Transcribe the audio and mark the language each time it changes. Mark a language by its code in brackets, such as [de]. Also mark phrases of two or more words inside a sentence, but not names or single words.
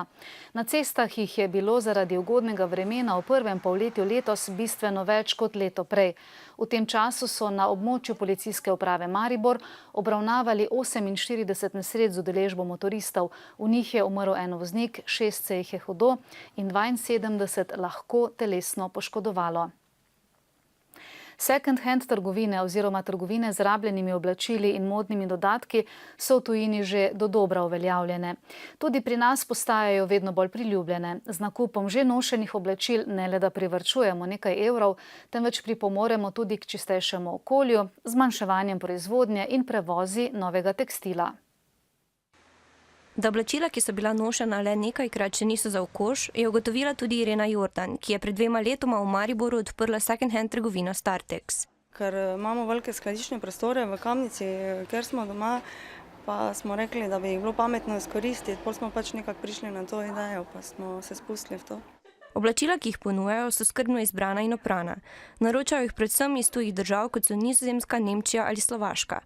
[sl] Na cestah jih je bilo zaradi ugodnega vremena v prvem polletju letos bistveno več kot leto prej. V tem času so na območju policijske uprave Maribor obravnavali 48 nesreč z udeležbo motoristov. V njih je umrl en voznik, 6 se jih je hudo in 72 lahko telesno poškodovalo. Second-hand trgovine oziroma trgovine z rabljenimi oblačili in modnimi dodatki so v tujini že dodobra uveljavljene. Tudi pri nas postajajo vedno bolj priljubljene. Z nakupom že nošenih oblačil ne le da privarčujemo nekaj evrov, temveč pripomoremo tudi k čistejšemu okolju, zmanjševanjem proizvodnje in prevozi novega tekstila. Da oblačila, ki so bila nošena le nekajkrat, še niso za okoš, je ugotovila tudi Irena Jordan, ki je pred 2 letoma v Mariboru odprla second-hand trgovino Startex. Ker imamo velike skladiščne prostore v Kamnici, ker smo doma, pa smo rekli, da bi jih bilo pametno izkoristiti, potem smo pač nekako prišli na to idejo, pa smo se spustili v to. Oblačila, ki jih ponujajo, so skrbno izbrana in oprana. Naročajo jih predvsem iz tujih držav, kot so Nizozemska, Nemčija ali Slovaška.